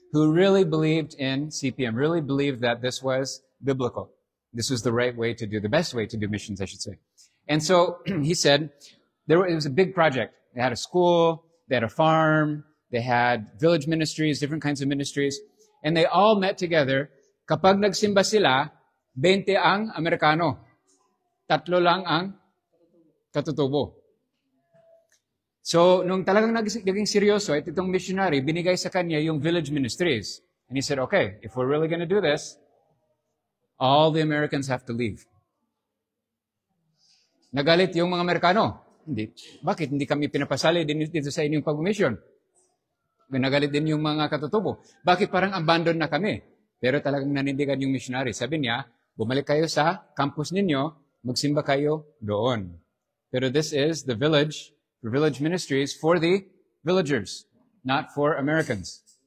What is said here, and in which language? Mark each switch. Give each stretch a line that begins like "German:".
English: who really believed in CPM, really believed that this was biblical. This was the right way to do, the best way to do missions, I should say. And so he said, it was a big project. They had a school, they had a farm, they had village ministries, different kinds of ministries, and they all met together.
Filipino: Kapag nagsimba sila, 20 ang Amerikano. 3 lang ang katutubo. So, nung talagang naging seryoso, itong missionary, binigay sa kanya yung village ministries.
English: And he said, okay, if we're really going to do this, all the Americans have to leave.
Filipino: Nagalit yung mga Amerikano. Hindi. Bakit? Hindi kami pinapasali dito sa inyong pag-mission. Nagalit din yung mga katutubo. Bakit parang abandon na kami? Pero talagang nanindigan yung missionary. Sabi niya, bumalik kayo sa campus ninyo, magsimba kayo doon.
English: Pero this is the village ministries for the villagers, not for Americans.